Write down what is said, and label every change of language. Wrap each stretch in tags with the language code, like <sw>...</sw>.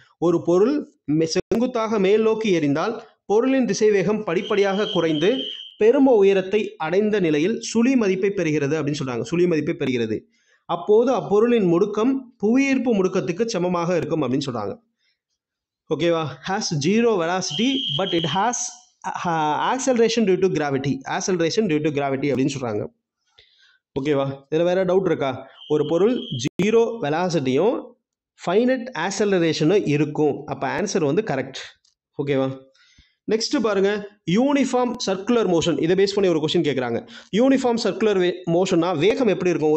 <ta>ஒரு பொருள் செங்குத்தாக மேல் நோக்கி எரிந்தால் பொருளின் திசைவேகம் படிப்படியாக குறைந்து பெரும உயரத்தை அடைந்த நிலையில் சுழி மதிப்பை பெறுகிறது அப்படின்னு சொல்றாங்க. சுழி மதிப்பை பெறுகிறது. அப்போது அப்பொருளின் முடுக்கம் புவியீர்ப்பு முடுக்கத்துக்கு சமமாக இருக்கும் அப்படின்னு சொல்றாங்க. ஓகேவா?</ta> <en>has 0 velocity but it has acceleration due to gravity.</en> <ta>acceleration due to gravity அப்படின்னு சொல்றாங்க. ஓகேவா? இதில் வேற டவுட் இருக்கா? ஒரு பொருள் 0 வெலாசிட்டியும் ஃபைனைட் ஆக்சலரேஷனும் இருக்கும். அப்போ ஆன்சர் வந்து கரெக்ட். ஓகேவா? நெக்ஸ்ட் பாருங்க, யூனிஃபார்ம் சர்க்குலர் மோஷன். இதை பேஸ் பண்ணி ஒரு கொஸ்டின் கேட்குறாங்க. யூனிஃபார்ம் சர்க்குலர் மோஷன்னா வேகம் எப்படி இருக்கும்?</ta>